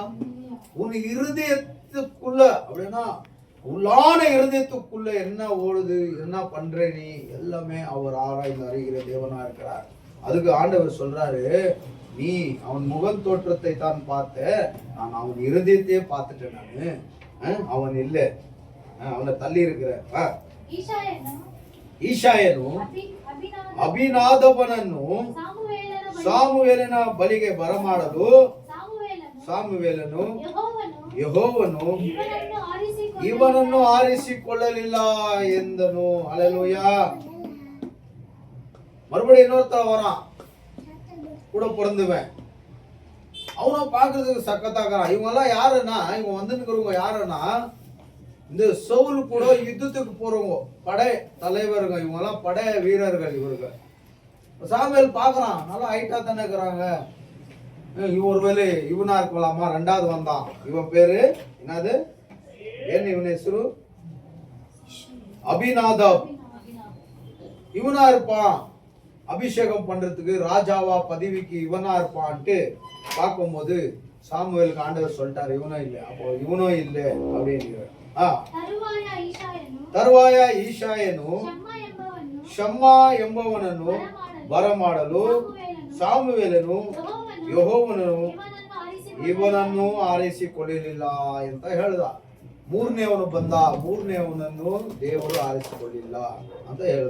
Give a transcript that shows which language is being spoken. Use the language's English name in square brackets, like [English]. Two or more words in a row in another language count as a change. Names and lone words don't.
[Tamil] உன் இருதயத்துக்குள்ள அப்படின்னா உள்ளான இருதயத்துக்குள்ள என்ன ஓடுது, என்ன பண்ற நீ, எல்லாமே அவர் ஆராய்ந்து அறிகிற தேவனா இருக்கிறார். அதுக்கு ஆண்டவர் சொல்றாரு, நீ அவன் முகம் தோற்றத்தை தான் பார்த்த, நான் அவன் இருதயத்தையே பார்த்துட்டேன். நானு அவன் இல்ல, அவனை தள்ளி இருக்கிற. [Kannada] ಈಶಾಯನು ಅಭಿನಾದವನನ್ನು ಸಾಮುವೇಲನ ಬಳಿಗೆ ಬರಮಾಡಲು ಸಾಮುವೇಲನು ಯೆಹೋವನು ಇವನನ್ನು ಆರಿಸಿಕೊಳ್ಳಲಿಲ್ಲ ಎಂದನು. [Tamil] அல்லேலூயா. மறுபடியும் இன்னொருத்தர் வரான். கூட பிறந்துவேன். அவனும் பார்க்கறதுக்கு சக்கத்தாக்குறான். இவங்கெல்லாம் யாருன்னா, இவங்க வந்துருக்கிறவங்க யாருன்னா இந்த சவுல் கூட யுத்தத்துக்கு போறவங்க, படை தலைவர்கள், இவங்கெல்லாம் படை வீரர்கள். இவர்கள் சாமுவேல் பார்க்கறான், நல்லா ஹைட்டா தானே இருக்கிறாங்க, ஒருவேளை இவனா இருக்கலாமா, ரெண்டாவது வந்தான், இவன் பேரு என்னது, [Kannada] ಏನು ಇವನ ಹೆಸರು, [Tamil] அபிநாதாப், இவனா இருப்பான் அபிஷேகம் பண்றதுக்கு, ராஜாவா பதவிக்கு இவனா இருப்பான்ட்டு பார்க்கும்போது சாமுவேலுக்கு ஆண்டவர் சொல்லிட்டாரு, இவனும் இல்லை. அப்போ இவனும் இல்லை அப்படின்னு. [Kannada] ತರುವಾಯ ಈಶಾಯನು ಶಮ್ಮಾ ಎಂಬವನನ್ನು ಬರಮಾಡಲು ಸಾಮುವೇಲನು ಯೆಹೋವನು ಇವನನ್ನು ಆರಿಸಿಕೊಳ್ಳಲಿಲ್ಲ ಅಂತ ಹೇಳ್ದ. ಮೂರನೇವನು ಬಂದ, ಮೂರನೇವನನ್ನು ದೇವರು ಆರಿಸಿಕೊಳ್ಳಿಲ್ಲ ಅಂತ ಹೇಳ್ದ.